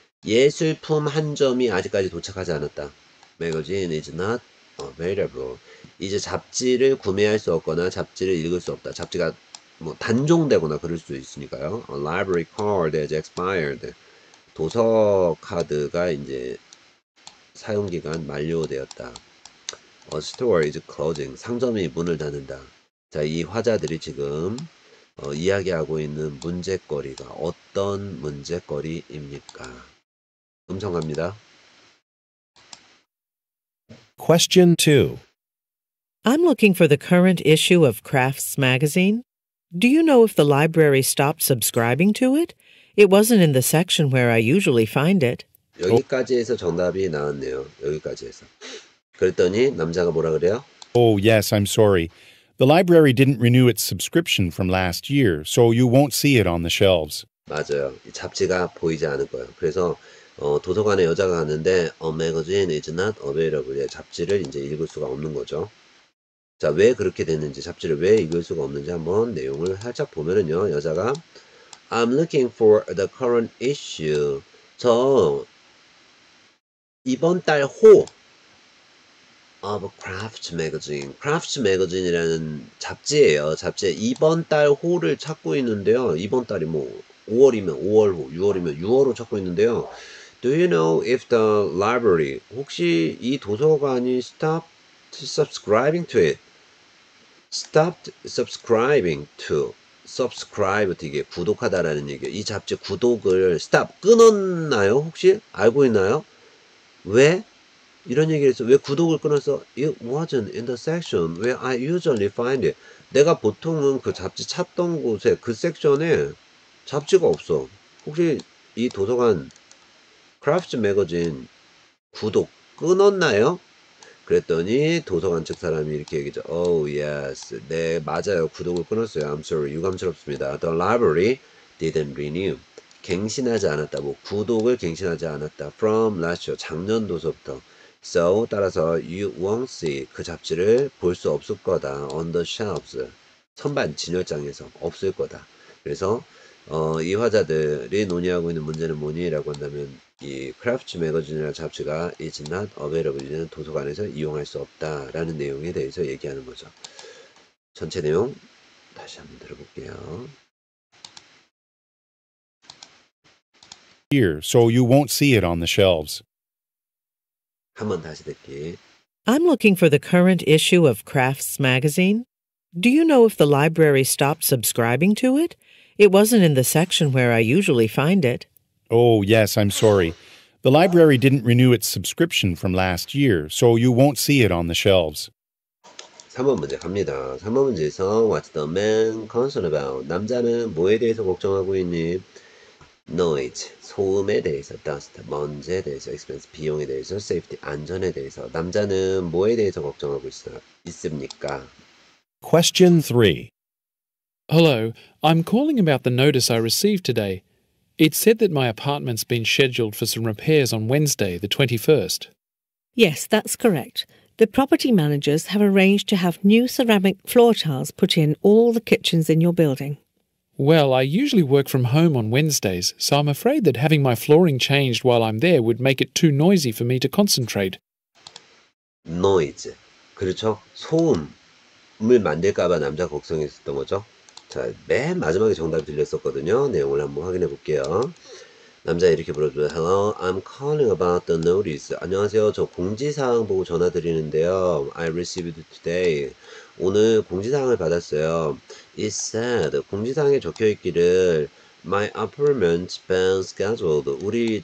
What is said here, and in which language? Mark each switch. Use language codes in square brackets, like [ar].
[ko] 예술품 한 점이 아직까지 도착하지 않았다. [en] Magazine is not available. [ko] 이제 잡지를 구매할 수 없거나 잡지를 읽을 수 없다. 잡지가 뭐 단종되거나 그럴 수도 있으니까요. [en] A library card has expired. [ko] 도서 카드가 이제 사용기간 만료되었다. [en] A store is closing. [ko] 상점이 문을 닫는다. 자, 이 화자들이 지금 이야기하고 있는 문제거리가 어떤 문제거리입니까? 음성 갑니다. [en] Question 2. I'm looking for the current issue of Crafts magazine. Do you know if the library stopped subscribing to it? It wasn't in the section where I usually find it. [ko] 여기까지에서 정답이 나왔네요. 여기까지에서. 그랬더니 남자가 뭐라 그래요? [en] Oh, yes, I'm sorry. The library didn't renew its subscription from last year, so you won't see it on the shelves. [ko] 맞아요. 이 잡지가 보이지 않을 거예요. 그래서 도서관에 여자가 갔는데 [en] A magazine is not available. [ko] 잡지를 이제 읽을 수가 없는 거죠. 자, 왜 그렇게 됐는지, 잡지를 왜 읽을 수가 없는지 한번 내용을 살짝 보면은요. 여자가 [en] I'm looking for the current issue. [ko] 저 이번 달 호 [en] of Crafts Magazine. [ko] Crafts Magazine이라는 잡지예요. 잡지에 이번 달 호를 찾고 있는데요. 이번 달이 뭐 5월이면 5월호, 6월이면 6월호 찾고 있는데요. [en] Do you know if the library [ko] 혹시 이 도서관이 [en] stopped subscribing to it? Stopped subscribing to subscribe [ko] 이게 구독하다라는 얘기예요. 이 잡지 구독을 [en] stop [ko] 끊었나요? 혹시 알고 있나요? 왜? 이런 얘기를 했어. 왜 구독을 끊었어? [en] It wasn't in the section where I usually find it. [ko] 내가 보통은 그 잡지 찾던 곳에 그 섹션에 잡지가 없어. 혹시 이 도서관 크래프트 매거진 구독 끊었나요? 그랬더니 도서관 측 사람이 이렇게 얘기죠. [en] Oh yes. [ko] 네 맞아요. 구독을 끊었어요. [en] I'm sorry. [ko] 유감스럽습니다. [en] The library didn't renew. [ko] 갱신하지 않았다. 뭐 구독을 갱신하지 않았다. [en] From last year. [ko] 작년 도서부터. [en] So [ko] 따라서 [en] you won't see [ko] 그 잡지를 볼 수 없을 거다. [en] On the shelves. [ko] 선반 진열장에서 없을 거다. 그래서 이 화자들이 논의하고 있는 문제는 뭐니? 라고 한다면 이 크래프트 매거진이라는 잡지가 [en] is not available [ko] 이는 도서관에서 이용할 수 없다라는 내용에 대해서 얘기하는 거죠. 전체 내용 다시 한번 들어볼게요. [en] Here, so you won't see it on the shelves. [ko] 한번 다시 듣기. [en] I'm looking for the current issue of Crafts magazine. Do you know if the library stopped subscribing to it? It wasn't in the section where I usually find it. Oh, yes, I'm sorry. The library didn't renew its subscription from last year, so you won't see it on the shelves. [ko] 3번 문제 갑니다. 3번 문제에서 [en] What's the man concerned about? [ko] 남자는 뭐에 대해서 걱정하고 있니? [en] Noise, [ko] 소음에 대해서, [en] dust, [ko] 먼지에 대해서, [en] expense, [ko] 비용에 대해서, [en] safety, [ko] 안전에 대해서. 남자는 뭐에 대해서 걱정하고 있습니까? [en] Question 3. Hello, I'm calling about the notice I received today. It said that my apartment's been scheduled for some repairs on Wednesday, the 21st. Yes, that's correct. The property managers have arranged to have new ceramic floor tiles put in all the kitchens in your building. Well, I usually work from home on Wednesdays, so I'm afraid that having my flooring changed while I'm there would make it too noisy for me to concentrate. Noise. [ko] 그렇죠? 소음을 만들까봐 남자가 걱정했었던 거죠. 자, 맨 마지막에 정답이 들렸었거든요. 내용을 한번 확인해 볼게요. 남자 이렇게 물어줘요. [en] Hello, I'm calling about the notice. [ko] 안녕하세요. 저 공지사항 보고 전화 드리는데요. [en] I received today. [ko] 오늘 공지사항을 받았어요. [en] It said, [ko] 공지사항에 적혀있기를 [en] My apartment's been scheduled.